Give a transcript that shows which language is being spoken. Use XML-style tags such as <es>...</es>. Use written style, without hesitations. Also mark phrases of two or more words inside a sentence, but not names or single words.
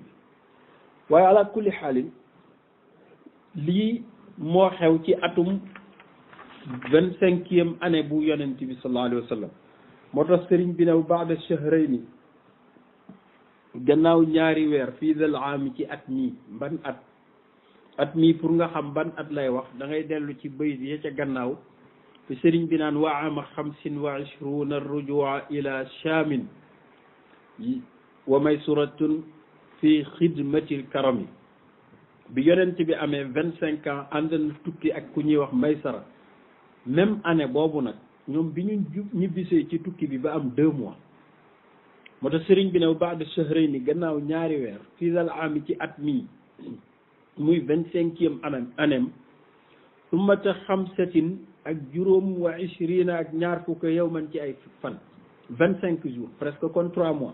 <wo>waaye ala kulli xaalin lii moo xew ci atum 25e année bu yonent bi</wo> <ar>صلى الله عليه وسلم.</ar> <wo>moo tax sëriñ bi new</wo> <ar>بعد شهرين,</ar> <wo>gannaaw ñaari weer,</wo> <ar>في ذا العام</ar> <wo>ci at mii. ban at mii pour nga xam ban at lay wax da ngay dellu ci bayt ya ca gannaaw te sëriñ bi naan</wo> <ar>وعام 25 رجوعاً إلى شامٍ وميسرةٌ في خدمة الكريم.</ar> <wo>bi yonent bi amee 25 ans ànd na tukki ak ku ñuy wax maysara.</wo> <fr>même année</fr> <wo>boobu nag ñoom bi ñu ñibbisee ci tukki bi ba am 2 mois. moo tax sëriñ bi ne</wo> <ar>بعد شهرين,</ar> <wo>gannaaw ñaari weer,</wo> <ar>في ذا العام</ar> <wo>ci at mii muy 25e anem,</wo> <ar>ثمة خمسةٍ</ar> <wo>ak juróom</wo> <ar>وعشرين</ar> <wo>ak ñaar fukk yawman ci ay fan, 25 jours, presque kon 3 mois.</wo>